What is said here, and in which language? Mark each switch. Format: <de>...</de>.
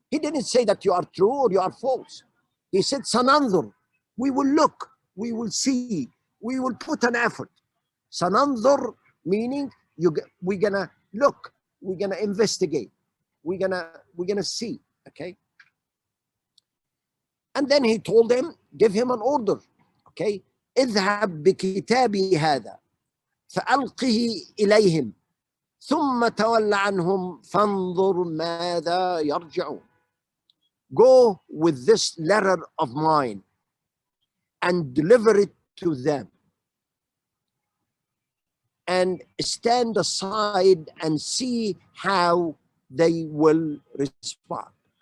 <en>He didn't say that you are true or you are false. He said, sananzur, we will look, we will see, we will put an effort. Sananzur meaning we're gonna look, we're gonna investigate, we're gonna see. Okay. And then he told him, give him an order. Okay.</en> <ar>اذهب بكتابي هذا فألقه إليهم ثم تول عنهم فانظر ماذا يرجعون.</ar> <en>Go with this letter of mine and deliver it to them, and stand aside and see how they will respond.</en>